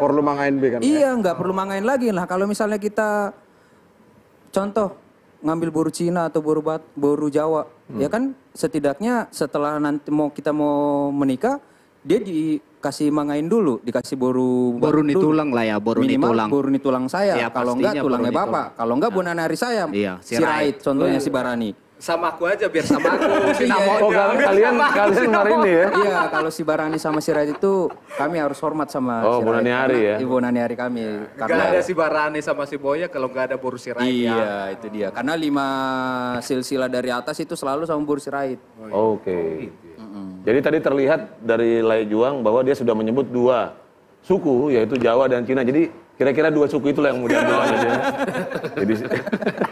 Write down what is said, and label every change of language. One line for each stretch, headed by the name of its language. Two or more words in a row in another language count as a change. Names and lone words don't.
Indonesian: Perlu mangain B kan? iya nggak perlu mangain lagi lah. Kalau misalnya kita contoh ngambil boru Cina atau boru Jawa, ya kan setidaknya setelah nanti kita mau menikah dia dikasih mangain dulu, dikasih boru Boru dulu. tulang lah ya, boru Minimal tulang.
Batak Toba: boru tulang
Indonesian: saya, Ya, kalau enggak pastinya tulangnya boru bapak, kalau enggak bonanari saya, Iya, si Rait, contohnya si Barani. Sama aku aja biar sama aku. oh kalian hari ini ya? Iya, kalau si Barani sama si Rait itu kami harus hormat sama Oh, si Rait, Bonaniari karena ya? Ibu Bonaniari kami. Gak ada si Barani sama si Boya kalau nggak ada boru sirait. Iya, itu dia. Karena 5 silsilah dari atas itu selalu sama boru si Rait. Oke. Jadi tadi terlihat dari Le Juang bahwa dia sudah menyebut 2 suku, yaitu Jawa dan Cina. Jadi kira-kira 2 suku itulah yang mau diambil oleh dia.